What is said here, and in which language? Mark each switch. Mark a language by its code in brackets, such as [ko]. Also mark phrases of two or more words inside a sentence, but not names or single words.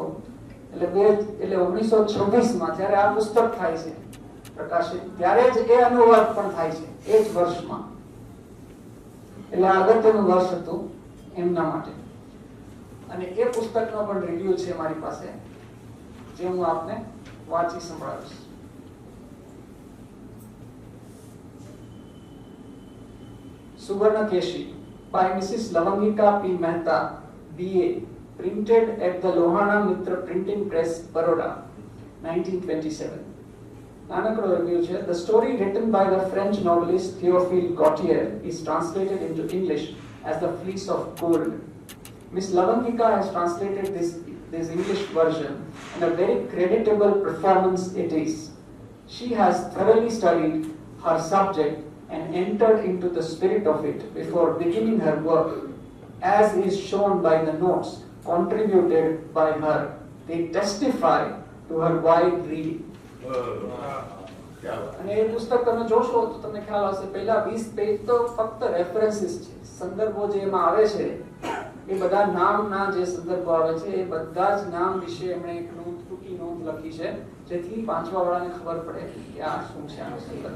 [gu] એટલે 1926 માં જ્યારે આ પુસ્તક થાય છે પ્રકાશિત, ત્યારે જ એ અનુવાદ પણ થાય છે એ જ વર્ષમાં. એટલે અગત્યનું વર્ષ હતું એમના માટે. અને એ પુસ્તકનો પણ રિવ્યુ છે મારી પાસે, જે હું આપને વાંચી સંભળાવીશ. [en] Suvarnakeshi by Mrs. Lavangika P. Mehta, B.A., printed at the Lohana Mitra Printing Press, Baroda, 1927. [gu] નાનકડો રિવ્યુ છે. [en] The story written by the French novelist Théophile Gautier is translated into English as The Fleece of Gold. Miss Lavangika has translated this English version, and a very creditable performance it is. She has thoroughly studied her subject and entered into the spirit of it before beginning her work, as is shown by the notes contributed by her. They testify to her wide reading. [gu] અને એ પુસ્તક તમે જોશો તો તમને ખ્યાલ આવશે, પહેલા 20 પેજ તો ફક્ત રેફરન્સીસ છે, સંદર્ભો જે એમાં આવે છે એ બધા નામના જે સંદર્ભો આવે છે એ બધા જ નામ વિશે એમણે એક ટૂંકી નોંધ લખી છે, જેથી વાંચવા વાળાને ખબર પડે કે આ શું છે આનો સંદર્ભ.